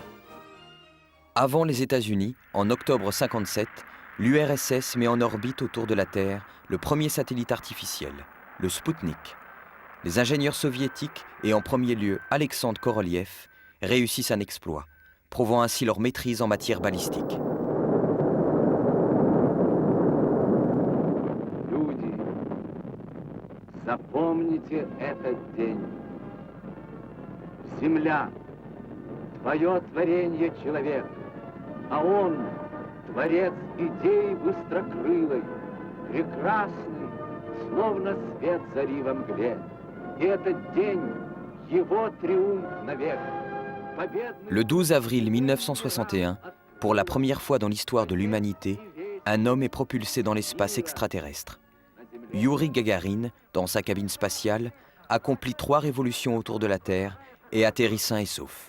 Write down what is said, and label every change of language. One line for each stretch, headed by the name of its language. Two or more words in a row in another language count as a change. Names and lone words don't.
French: Avant les États-Unis, en octobre 1957, l'URSS met en orbite autour de la Terre le premier satellite artificiel, le Spoutnik. Les ingénieurs soviétiques, et en premier lieu Alexandre Korolev, réussissent un exploit, prouvant ainsi leur maîtrise en matière balistique.
Russian: Люди, запомните этот день. Земля, твое творение человек, а он творец идеи быстрокрылой, прекрасный, словно свет зари во мгле. И этот день, его триумф навек.
French: Le 12 avril 1961, pour la première fois dans l'histoire de l'humanité, un homme est propulsé dans l'espace extraterrestre. Youri Gagarin, dans sa cabine spatiale, accomplit 3 révolutions autour de la Terre et atterrit sain et sauf.